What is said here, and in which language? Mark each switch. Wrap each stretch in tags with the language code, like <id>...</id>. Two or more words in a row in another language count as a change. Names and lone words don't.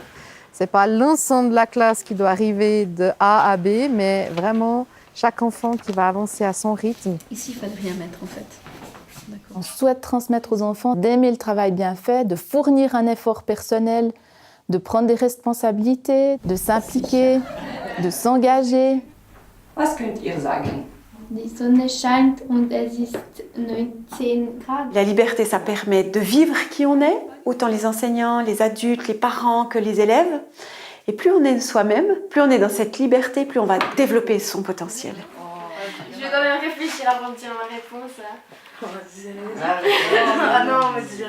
<fr>Ce n'est pas l'ensemble de la classe qui doit arriver de A à B, mais vraiment chaque enfant qui va avancer à son rythme. Ici, il ne fallait rien mettre en fait. On souhaite transmettre aux enfants d'aimer le travail bien fait, de fournir un effort personnel, de prendre des responsabilités, de s'impliquer, de s'engager.</fr> <de>Was könnt ihr sagen? Die Sonne scheint und es ist 19 Grad.</de> <fr>La liberté, ça permet de vivre qui on est, autant les enseignants, les adultes, les parents que les élèves. Et plus on est soi-même, plus on est dans cette liberté, plus on va développer son potentiel. Je vais quand même réfléchir avant de dire ma réponse. Non, mais c'est</fr>